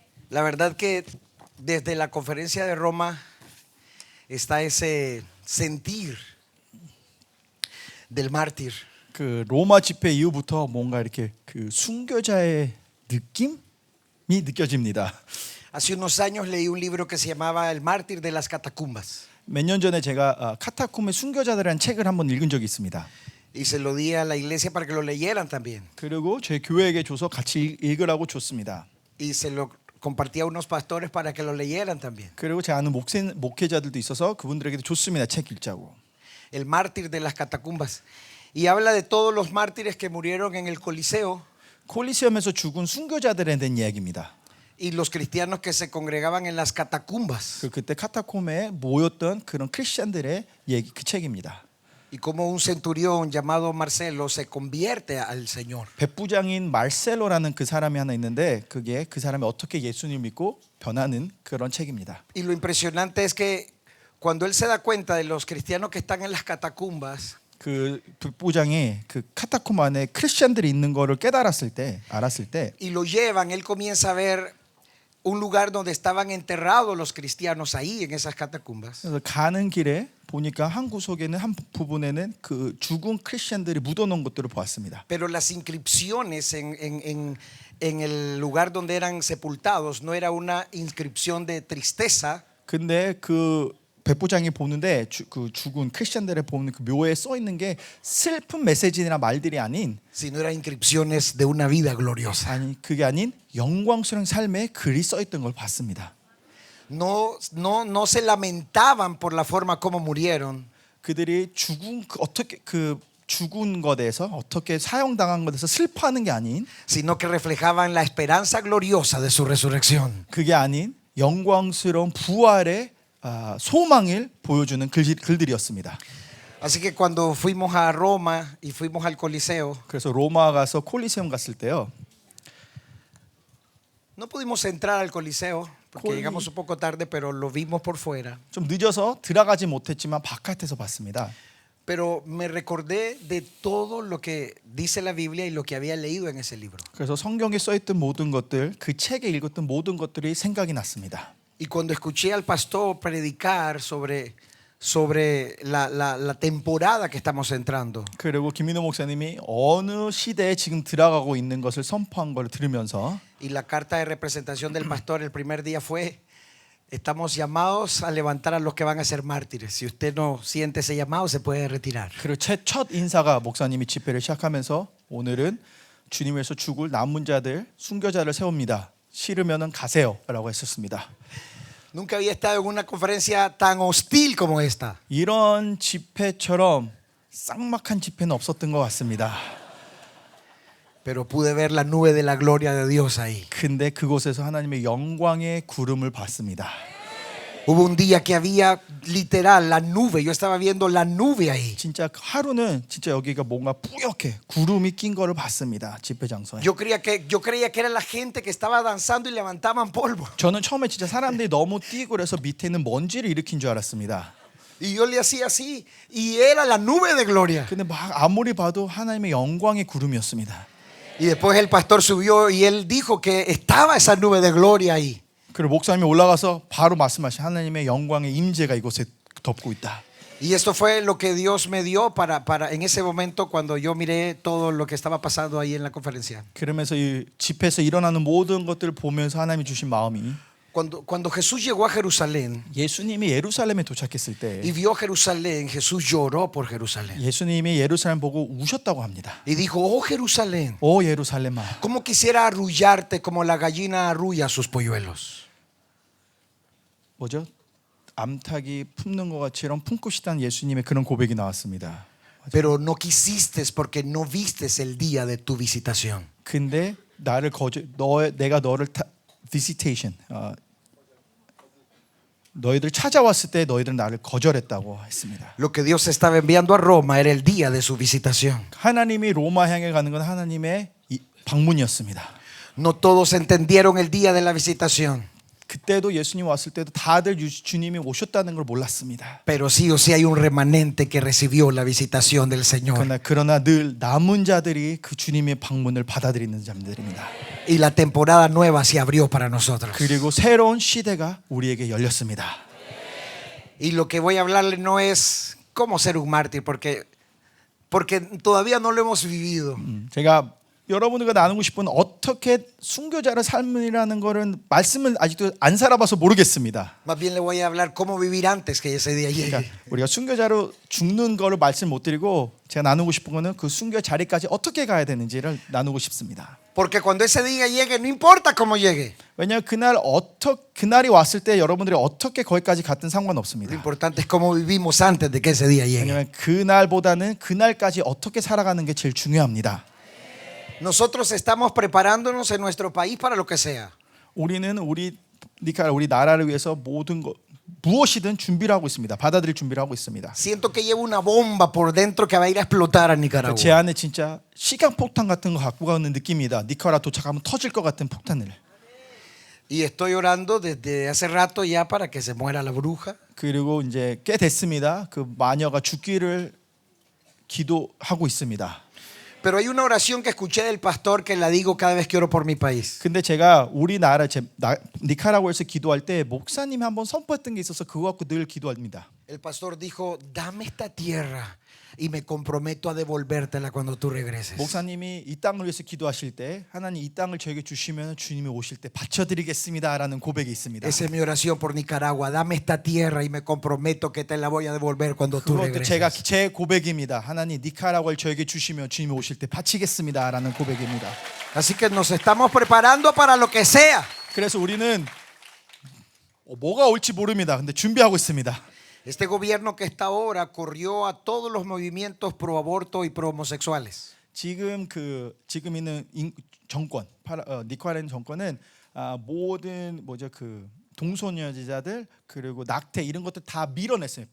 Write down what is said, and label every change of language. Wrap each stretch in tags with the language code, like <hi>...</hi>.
<es>La verdad que desde la conferencia de Roma está ese sentir del mártir.</es> <ko>그 로마 집회 이후부터 뭔가 이렇게 그 순교자의 느낌이 느껴집니다.</ko> <es>Hace unos años leí un libro que se llamaba El mártir de las catacumbas</es> <ko>몇 년 전에 제가 카타콤의 순교자들이라는 책을 한번 읽은 적이 있습니다.</ko> <es>y se lo di a la iglesia para que lo leyeran también</es> <ko>그리고 제 교회에게 줘서 같이 읽으라고 줬습니다.</ko> <es>y se lo compartí a unos pastores para que lo leyeran también.</es> <ko>그리고 제 아는 목회자들도 있어서 그분들에게도 줬습니다. 책 읽자고.</ko> <es>El mártir de las catacumbas y habla de todos los mártires que murieron en el Coliseo</es> <ko>콜리세움에서 죽은 순교자들에 대한 이야기입니다.</ko> <es>y los cristianos que se congregaban en las catacumbas</es> <ko>그때 카타콤에 모였던 그런 크리스천들의 얘기 그 책입니다.</ko> <es>y como un centurión llamado Marcelo se convierte al Señor.</es> <ko>백부장인 말셀로라는 그 사람이 하나 있는데 그게 그 사람이 어떻게 예수님을 믿고 변하는 그런 책입니다.</ko> <es>Y lo impresionante es que cuando él se da cuenta de los cristianos que están en las catacumbas,</es> <ko>그 백부장이 그 카타콤 안에 크리스천들이 있는 거를 알았을 때</ko> <es>y lo llevan, él comienza a ver un lugar donde estaban enterrados los cristianos ahí en esas catacumbas.</es> <ko>그래서 가는 길에 보니까 한 구석에는 한 부분에는 그 죽은 크리스천들이 묻어놓은 것들을 보았습니다.</ko> <es>Pero las inscripciones en el lugar donde eran sepultados no era una inscripción de tristeza,</es> <ko>근데 그 백부장이 보는데 그 죽은 크리스천들을 보는 그 묘에 써 있는 게 슬픈 메시지나 말들이 아닌</ko> <es>sino eran inscripciones de una vida gloriosa.</es> <ko>아니 그게 아닌 영광스러운 삶의 글이 써 있던 걸 봤습니다.</ko> <es>No se lamentaban por la forma como murieron,</es> <ko>그들이 어떻게 그 죽은 것에 대해서 어떻게 사형당한 것에 대해서 슬퍼하는 게 아닌</ko> <es>sino que reflejaban la esperanza gloriosa de su resurrección.</es> <ko>그게 아닌 영광스러운 부활의 소망을 보여주는 글들이었습니다.</ko> <es>Así que cuando fuimos a Roma y fuimos al Coliseo,</es> <ko>그래서 로마 가서 콜리세움 갔을 때요.</ko> <es>no pudimos entrar al Coliseo porque llegamos un poco tarde, pero lo vimos por fuera.</es> <ko>좀 늦어서 들어가지 못했지만 바깥에서 봤습니다.</ko> <es>Pero me recordé de todo lo que dice la Biblia y lo que había leído en ese libro.</es> <ko>그래서 성경에 써 있던 모든 것들, 그 책에 읽었던 모든 것들이 생각이 났습니다.</ko> <es>Y cuando escuché al pastor predicar sobre la temporada que estamos entrando,</es> <ko>그리고 김민호 목사님이 어느 시대에 지금 들어가고 있는 것을 선포한 걸 들으면서</ko> <es>y la carta de representación del pastor el primer día fue: estamos llamados a levantar a los que van a ser mártires. Si usted no siente ese llamado, se puede retirar.</es> <ko>그리고 첫 인사가 목사님이 집회를 시작하면서 오늘은 주님 위해서 죽을 남은 자들, 순교자를 세웁니다. 싫으면은 가세요라고 했었습니다.</ko> <es>Nunca había estado en una conferencia tan hostil como esta.</es> <ko>이런 집회처럼 쌍막한 집회는 없었던 것 같습니다.</ko> <es>Pero pude ver la nube de la gloria de Dios ahí.</es> <ko>근데 그곳에서 하나님의 영광의 구름을 봤습니다.</ko> <es>Hubo un día que había literal la nube. Yo estaba viendo la nube ahí.</es> <ko>진짜 하루는 진짜 여기가 뭔가 뿌옇게 구름이 낀 거를 봤습니다. 집회 장소에.</ko> <es>Yo creía que era la gente que estaba danzando y levantaban polvo.</es> <ko>저는 처음에 진짜 사람들이 너무 뛰고 그래서 밑에 있는 먼지를 일으킨 줄 알았습니다.</ko> <es>Y yo le hacía así y era la nube de gloria.</es> <ko>근데 막 아무리 봐도 하나님의 영광의 구름이었습니다.</ko> <es>Y después el pastor subió y él dijo que estaba esa nube de gloria ahí.</es> <ko>그리고 목사님이 올라가서 바로 말씀하신 하나님의 영광의 임재가 이곳에 덮고 있다.</ko> <es>Y esto fue lo que Dios me dio para en ese momento cuando yo miré todo lo que estaba pasando ahí en la conferencia.</es> <ko>그러면서 이 집회에서 일어나는 모든 것들을 보면서 하나님이 주신 마음이</ko> <es>Cuando Jesús llegó a Jerusalén</es> <ko>예수님이 예루살렘에 도착했을 때</ko> <es>y vio Jerusalén, Jesús lloró por Jerusalén.</es> <ko>예수님이 예루살렘 보고 우셨다고 합니다.</ko> <es>Y dijo: oh Jerusalén,</es> <ko>오 예루살렘아,</ko> <es>cómo quisiera arrullarte como la gallina arrulla sus polluelos.</es> <ko>뭐죠? 암탉이 품는 것 같이런 품고 싶다는 예수님의 그런 고백이 나왔습니다.</ko> <es>Pero no quisiste porque no vistes el día de tu visitación.</es> <ko>근데 내가 너를 visitation 너희들 찾아왔을 때 너희들은 나를 거절했다고 했습니다.</ko> <es>Lo que Dios estaba enviando a Roma era el día de su visitación.</es> <ko>하나님이 로마 향해 가는 건 하나님의 방문이었습니다.</ko> <es>No todos entendieron el día de la visitación.</es> <ko>그때도 예수님 왔을 때도 다들 주님이 오셨다는 걸 몰랐습니다.</ko> <es>Pero sí o sí hay un remanente que recibió la visitación del Señor.</es> <ko>그러나 늘 남은 자들이 그 주님의 방문을 받아들이는 자들입니다.</ko> <es>Y la temporada nueva se abrió para nosotros.</es> <ko>그리고 새로운 시대가 우리에게 열렸습니다.</ko> <es>Y lo que voy a hablarle no es cómo ser un mártir, porque todavía no lo hemos vivido.</es> <ko>제가 여러분들과 나누고 싶은 어떻게 순교자의 삶이라는 거는 말씀을 아직도 안 살아봐서 모르겠습니다.</ko> <es>Más bien le voy a hablar cómo vivir antes que ese día llegue.</es> <ko>그러니까 우리가 순교자로 죽는 거를 말씀 못 드리고 제가 나누고 싶은 거는 그 순교 자리까지 어떻게 가야 되는지를 나누고 싶습니다.</ko> <es>Porque cuando ese día llegue, no importa cómo llegue.</es> <ko>왜냐하면 그날이 왔을 때 여러분들이 어떻게 거기까지 갔든</ko> <es>Lo</es> <ko>상관없습니다.</ko> <es>importante es cómo vivimos antes de que ese día llegue.</es> <ko>왜냐하면 그날보다는 그날까지 어떻게 살아가는 게 제일 중요합니다.</ko> <es>Nosotros estamos preparándonos en nuestro país para lo que sea.</es> <ko>우리는 우리 나라를 위해서 모든 것 무엇이든 준비를 하고 있습니다. 받아들일 준비를 하고 있습니다.</ko> <es>Siento que llevo una bomba por dentro que va a ir a explotar a Nicaragua.</es> <ko>제 안에 진짜 시간폭탄 같은 거 갖고 가는 느낌이다. 니카라 도착하면 터질 것 같은 폭탄을.</ko> <es>Y estoy orando desde hace rato ya para que se muera la bruja.</es> <ko>그리고 이제 꽤 됐습니다. 그 마녀가 죽기를 기도하고 있습니다.</ko> <es>Pero hay una oración que escuché del pastor que la digo cada vez que oro por mi país.</es> <ko>근데 제가 우리나라 니카라구아에서 기도할 때 목사님이 한번 선포했던 게 있어서 그거 갖고 늘 기도합니다.</ko> <es>El pastor dijo, dame esta tierra y me comprometo a devolvértela cuando tú regreses.</es> <ko>목사님이 이 땅을 위해서 기도하실 때 하나님 이 땅을 저에게 주시면 주님이 오실 때 바쳐드리겠습니다라는 고백이 있습니다.</ko> <es>Esa es mi oración por Nicaragua. Dame esta tierra y me comprometo que te la voy a devolver cuando tú</es> <ko>그것도 제가</ko> <es>regreses.</es> <ko>제 고백입니다. 하나님 니카라구아를 저에게 주시면 주님이 오실 때 바치겠습니다라는 고백입니다.</ko> <es>Así que nos estamos preparando para lo que sea.</es> <ko>그래서 우리는 뭐가 올지 모릅니다. 근데 준비하고 있습니다.</ko> <es>Este gobierno que está ahora corrió a todos los movimientos pro aborto y pro homosexuales.</es> <ko>지금 있는 정권 니카라구아 정권은 모든 동소녀자들 그리고 낙태 이런 것들 다 밀어냈어요.</ko>